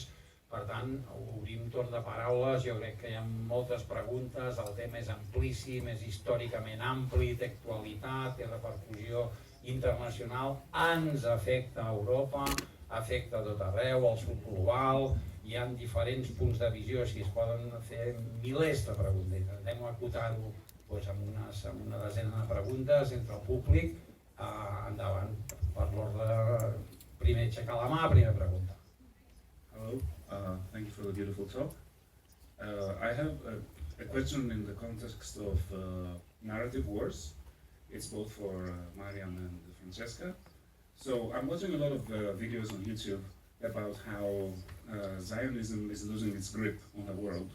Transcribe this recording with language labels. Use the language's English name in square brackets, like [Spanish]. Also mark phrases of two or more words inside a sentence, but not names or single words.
[Catalan] Per tant, obrim torn de paraules, jo crec que hi ha moltes preguntes, el tema és amplíssim, és històricament ampli, té actualitat, té repercussió internacional, ens afecta a Europa, afecta a tot arreu, al sud global, hi ha diferents punts de visió, si es poden fer milers de preguntes. Intentem acotar-ho amb una desena de preguntes entre el públic. Endavant, per l'ordre, primer aixecar la mà, primera pregunta. [English] Hello, thank you for the beautiful talk. I have a question in the context of narrative wars. It's both for Mariam and Francesca. So I'm watching a lot of videos on YouTube about how Zionism is losing its grip on the world.